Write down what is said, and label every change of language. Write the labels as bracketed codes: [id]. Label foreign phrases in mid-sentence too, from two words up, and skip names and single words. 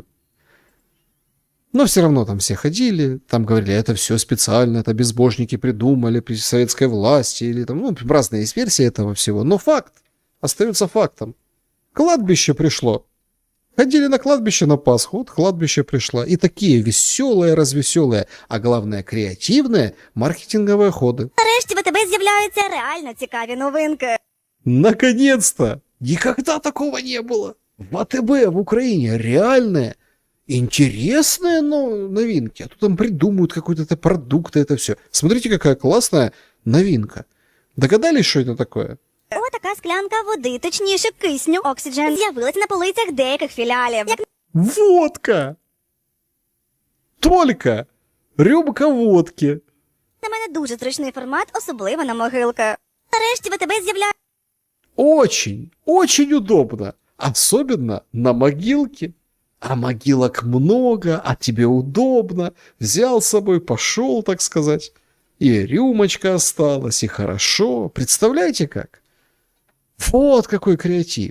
[ru] Но все равно там все ходили, там говорили, это все специально, это безбожники придумали при советской власти, или там, ну, разные есть версии этого всего. Но факт остается фактом. Кладбище пришло. Ходили на кладбище на Пасху, вот кладбище пришло. И такие веселые, развеселые, а главное креативные маркетинговые ходы. [uk] Нарешті в АТБ з'являються реально цікаві новинки. [ru] Наконец-то! Никогда такого не было. В АТБ в Украине реальные, интересные новинки. А то там придумывают какой-то продукт, это все. Смотрите, какая классная новинка. Догадались, что это такое? О, [uk] така склянка води, точніше кисню, Oxygen, з'явилася на полицях деяких філіалів. Як [ru] Водка! Только рюмка водки. [uk] на мене дуже зручний формат, особливо на могилки. Нарешті в АТБ з'являються [ru] Очень, очень удобно. Особенно на могилке. А могилок много, а тебе удобно. Взял с собой, пошел, так сказать. И рюмочка осталась, и хорошо. Представляете как? Вот какой креатив.